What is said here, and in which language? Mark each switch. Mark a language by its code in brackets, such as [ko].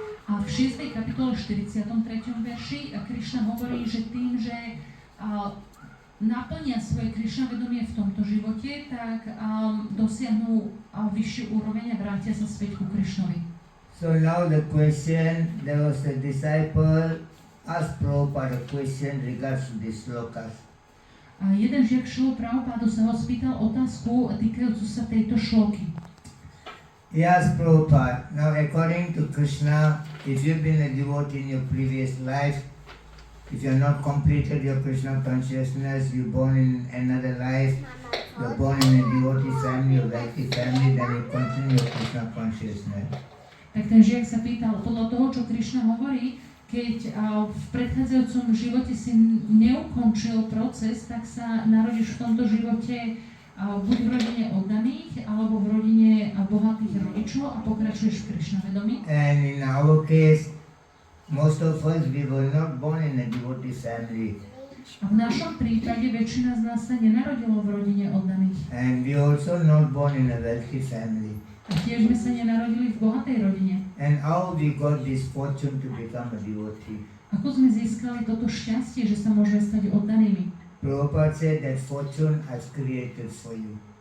[sk] A v 6. kapitole 43. verši Krishna hovorí, že tým, že naplnia svoje Krishna vedomie v tomto živote, tak dosiahnu vyššiu úroveň a vrátia sa späť ku Krishnovi. [en] So now the question, there was a disciple asked Prabhupada a question regards to these slokas. [sk] A jeden žiak Šrilu Prabhupádu sa ho spýtal otázku týkajúcu sa tejto šloky. [en] He asked Prabhupada, now according to Krishna, if you've been a devotee in your previous life, if you have not completed your Krishna consciousness, you're born in another life, you're born in a devotee family or wealthy family, then you continue your Krishna consciousness. [sk] Tak ten žiak sa pýtal, podľa toho, čo Krishna hovorí, keď v predchádzajúcom živote si neukončil proces, tak sa narodíš v tomto živote buď v rodine oddaných, alebo v rodine bohatých rodičov a pokračuješ v Krishna vedomí. [en] And in our case, most of us, we were not born in a devotee family. [sk] A v našom prípade väčšina z nás sa nenarodilo v rodine oddaných. [en] And we also not born in a wealthy family. [sk] A tiež sme sa nenarodili v bohatej rodine. [en] And how we got this fortune to become a devotee? [sk] Ako sme získali toto šťastie, že sa môžeme stať oddanými? [en] Prabhupada said that fortune has created for you.